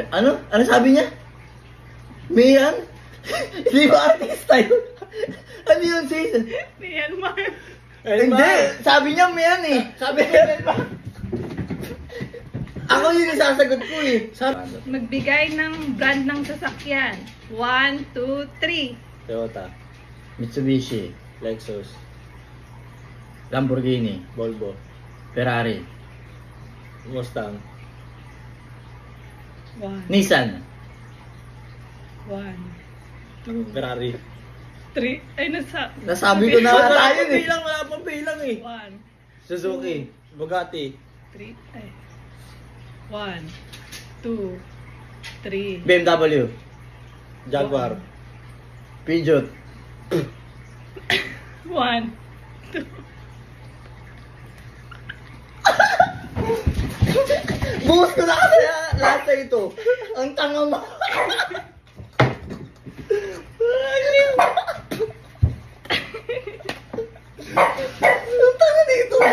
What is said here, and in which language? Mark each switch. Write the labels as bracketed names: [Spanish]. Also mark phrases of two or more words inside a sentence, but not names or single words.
[Filipino] Ano? Ano sabi niya? Mayan? Di ba artista yun? Ano yun sis? Myanmar. Hindi! Sabi niya Mayan eh! Sabi niya Ako yun yung sasagot ko eh. Magbigay ng brand ng sasakyan. 1, 2, 3. Toyota. Mitsubishi. Lexus. Lamborghini. Volvo. Ferrari. Mustang. 1, Nissan. 1, 2, Ferrari. 3. Ay, Nasabi ko na Wala tayo pang eh. bilang, wala pang bilang eh. 1, Suzuki. Bugatti. 3. Ay. 1, 2, 3. BMW. Jaguar. Peugeot. 1, 2. Buhos ko na kasi lahat sa ito. Ang tanga mo. Ang tanga nito.